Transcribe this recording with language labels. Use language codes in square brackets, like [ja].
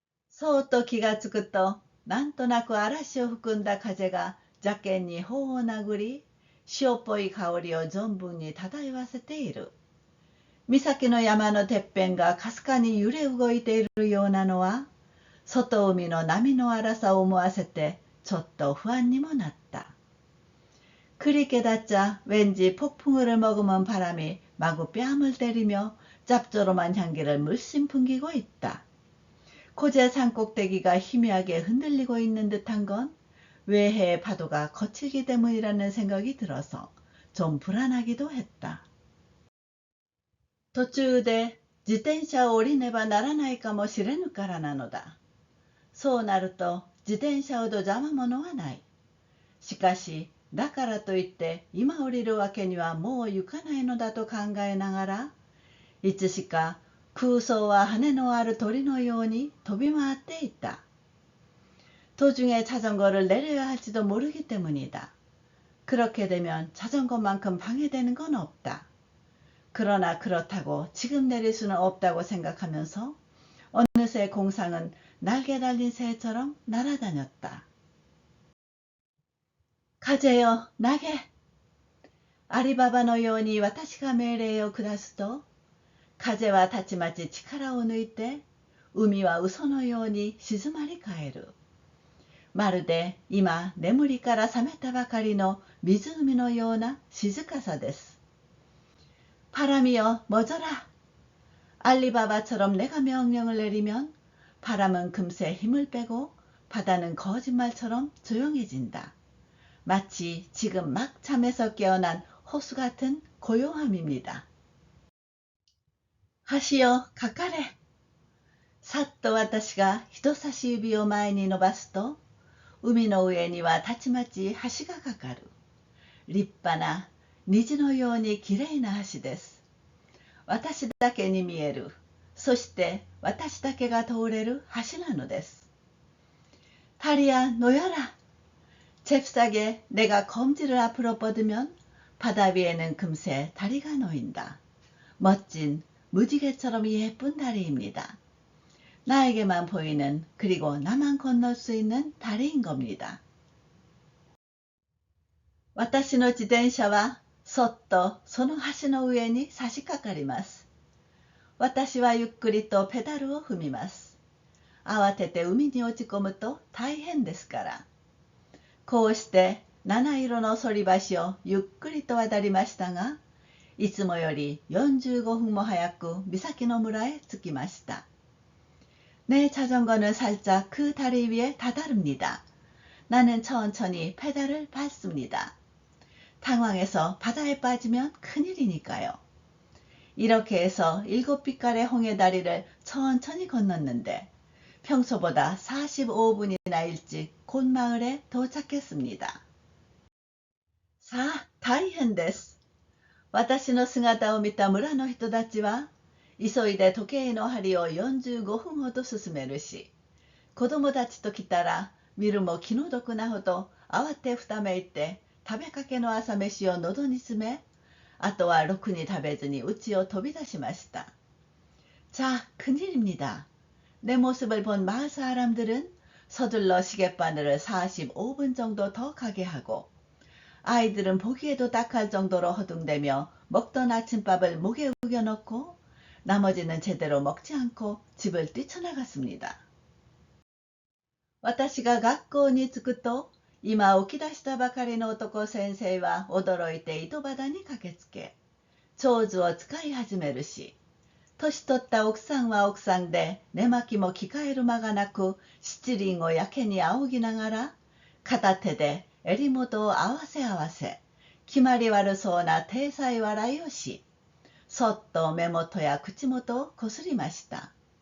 [ja] そうと気がつくと、なんとなく嵐を含んだ風がジャケンに頬を殴り、塩っぽい香りを存分に漂わせている。岬の山のてっぺんがかすかに揺れ動いているようなのは、外海の波の荒さを思わせて、ちょっと不安にもなった。 [ko] 그리 깨닫자 왠지 폭풍우를 머금은 바람이 마구 뺨을 때리며 짭조름한 향기를 물씬 풍기고 있다. 고제 산꼭대기가 희미하게 흔들리고 있는 듯한 건 외해의 파도가 거칠기 때문이라는 생각이 들어서 좀 불안하기도 했다. [ja] 途中で自転車を降りねばならないかもしれぬからなのだ。そうなると自転車ほど邪魔者はない。しかし、だからといって今降りるわけにはもう行かないのだと考えながら、いつしか空想は羽のある鳥のように飛び回っていた。 [ko] 도중에 자전거를 내려야 할지도 모르기 때문이다. 그렇게 되면 자전거만큼 방해되는 건 없다. 그러나 그렇다고 지금 내릴 수는 없다고 생각하면서 어느새 공상은 날개 달린 새처럼 날아다녔다. [ja] 가재요, 나게! アリババのように私が命令を下すと、風はたちまち力を抜いて、海は嘘のように静まり返る。まるで今眠りから覚めたばかりの湖のような静かさです。 [ko] 바람이여 멎어라. 알리바바처럼 내가 명령을 내리면 바람은 금세 힘을 빼고 바다는 거짓말처럼 조용해진다. 마치 지금 막 잠에서 깨어난 호수 같은 고요함입니다. [ja] 하시여 가까래. さっと私が人差し指を前に伸ばすと、海の上にはたちまち橋がかかる。立派な虹のようにきれいな橋です。私だけに見える。そして私だけが通れる橋なのです。 [ko] 다리야 놓여라. 잽싸게 내가 검지를 앞으로 뻗으면 바다 위에는 금세 다리가 놓인다. 멋진 무지개처럼 예쁜 다리입니다. 나에게만 보이는 그리고 나만 건널 수 있는 다리인 겁니다. [ja] 私の自転車はそっとその橋の上に差し掛かります。私はゆっくりとペダルを踏みます。慌てて海に落ち込むと大変ですから。こうして七色の反り橋をゆっくりと渡りましたが、いつもより45分も早く岬の村へ着きました。 [ko] 내 자전거는 살짝 그 다리 위에 다다릅니다. 나는 천천히 페달을 밟습니다. 당황해서 바다에 빠지면 큰일이니까요. 이렇게 해서 7빛깔의 홍해다리를 천천히 건넜는데 평소보다 45분이나 일찍 곶마을에 도착했습니다. [ja] さあ、大変です。私の姿を見た村の人たちは、急いで時計の針を45分ほど進めるし、子供たちと来たら、見るも気の毒なほど慌てふためいて、食べかけの朝飯を喉に詰め、あとはろくに食べずに家を飛び出しました。 [ko] 자、 큰일입니다. 내 모습을 본 마을 사람들은 서둘러 시계바늘을 45분 정도 더 가게 하고, 아이들은 보기에도 딱할 정도로 허둥대며 먹던 아침밥을 목에 우겨넣고 나머지는 제대로 먹지 않고 집을 뛰쳐나갔습니다. [ja] 私が学校に着くと、今起き出したばかりの男先生は驚いて井戸端に駆けつけ、長図を使い始めるし、年取った奥さんは奥さんで寝巻きも着替える間がなく、七輪をやけに仰ぎながら、片手で襟元を合わせ合わせ、決まり悪そうな体裁笑いをし、そっと目元や口元をこすりました。